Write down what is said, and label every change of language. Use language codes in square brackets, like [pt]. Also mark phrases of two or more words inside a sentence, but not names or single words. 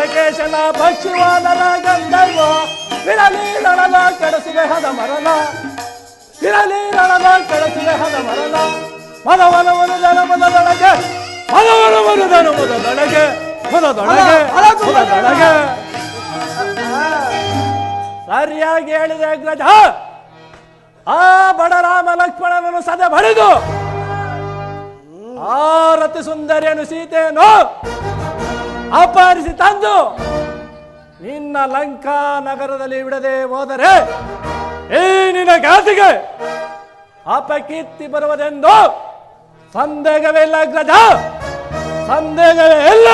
[kn] ಕೇಶನ ಪಕ್ಷಿವಾದರ ಗಂಧರ್ವ ಬಿರಲಿ ರಣದ ಕೆಡಸುವೆ ಹದ ಮರಣ ಬಿರಲಿ ರಣದ ಕೆಡಸುವೆ ಹದ ಮರಣ ಮನವನ ಮುರಿದನು ಮುದದೊಳಗೆ ಮನವನ ಮುರಿದನು ಮುದದೊಳಗೆ ಮುದದೊಳಗೆ ಮುದದೊಳಗೆ ಸರಿಯಾಗಿ ಹೇಳಿದೆ ಅಗ್ರಜ. ಆ ಬಡ ರಾಮ ಲಕ್ಷ್ಮಣನನ್ನು ಸದೆ ಬಳಿದು ಆ ರತಿ ಸುಂದರಿಯನ್ನು ಸೀತೆಯನ್ನು ಅಪಹರಿಸಿ ತಂದು ನಿನ್ನ ಲಂಕಾ ನಗರದಲ್ಲಿ ಬಿಡದೆ ಹೋದರೆ ಈ ನಿನ್ನ ಗಾತಿಗೆ ಅಪಕೀರ್ತಿ ಬರುವುದೆಂದು ಸಂದೇಹವೇ ಇಲ್ಲ ಅಗ್ರಜ, ಸಂದೇಹವೇ ಇಲ್ಲ.